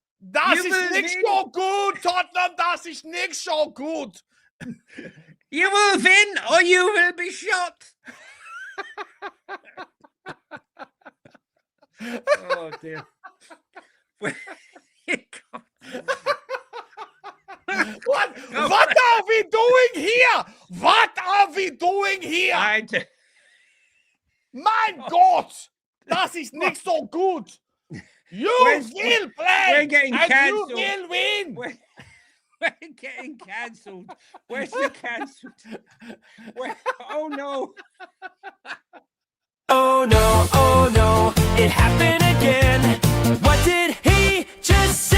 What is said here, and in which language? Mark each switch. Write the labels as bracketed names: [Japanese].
[German] Das ist nicht so gut, Tottenham. Das ist nicht so gut. [English] You will win or you will be shot. Oh dear. What are we doing here? What are we doing here? And [German] Mein Gott, das ist nicht so gut. [English] You will play. We're getting and cancelled. You will win. We're getting cancelled. Where's the cancelled? Oh no. Oh no, it happened again. What did he just say?